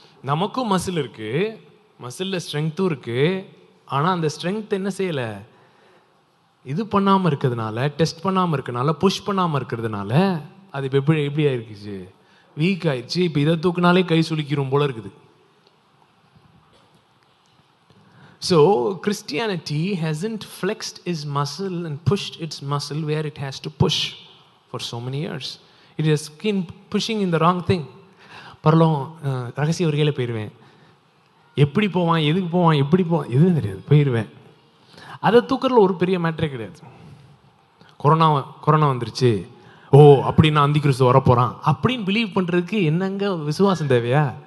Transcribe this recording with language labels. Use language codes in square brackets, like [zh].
[ta] நமக்கும் மசில் இருக்கு, மசிலில் ஸ்ட்ரென்த்தும் இருக்கு. ஆனால் அந்த ஸ்ட்ரென்த் என்ன செய்யலை, இது பண்ணாமல் இருக்கிறதுனால, டெஸ்ட் பண்ணாமல் இருக்கிறதுனால, புஷ் பண்ணாமல் இருக்கிறதுனால அது இப்போ எப்படி ஆயிருக்குச்சு, வீக் ஆயிடுச்சு. இப்போ இதை தூக்குனாலே கை சுளிக்கிறோம் போல இருக்குது. [en] So Christianity hasn't flexed its muscle and pushed its muscle where it has to push for so many years. It has been pushing in the wrong thing. [ta] பரலோகம் ரகசிய வருகையில் போயிடுவேன், எப்படி போவான், எதுக்கு போவான், எப்படி போவான், எதுவும் தெரியாது, போயிடுவேன். அதை தூக்கிறதுல ஒரு பெரிய மேட்டரே கிடையாது. கொரோனா வந்துருச்சு, ஓ அப்படின்னா அந்தி கிறிஸ்து வரப்போகிறான் அப்படின்னு பிலீவ் பண்ணுறதுக்கு என்னங்க விசுவாசம் தேவையா?